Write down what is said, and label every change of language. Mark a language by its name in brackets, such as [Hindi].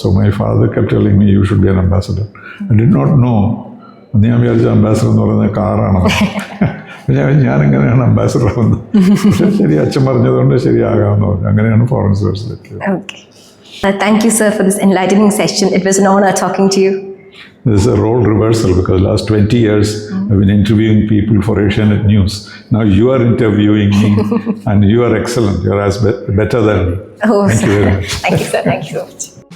[English] So my father kept telling me, you should be an ambassador. I did not know. [Malayalam] ഞാൻ വിചാരിച്ച ambassador എന്ന് പറയുന്നത് കാറാണോ. ഞാൻ എങ്ങനെയാണ് ambassador ആവുന്നത്? പക്ഷേ ശരി, അച്ഛൻ പറഞ്ഞതുകൊണ്ട് ശരിയാകാമെന്ന് പറഞ്ഞു. അങ്ങനെയാണ് foreign സർവീസിലെത്തിയത്. [English] Okay. Thank you, sir, for this enlightening session. It was an honor talking to you. This is a role reversal, because last 20 years I've been interviewing people for Asianet News. Now you are interviewing me and you are excellent. You are better than me. Oh, Thank you very much. Thank you, sir. Thank you so much.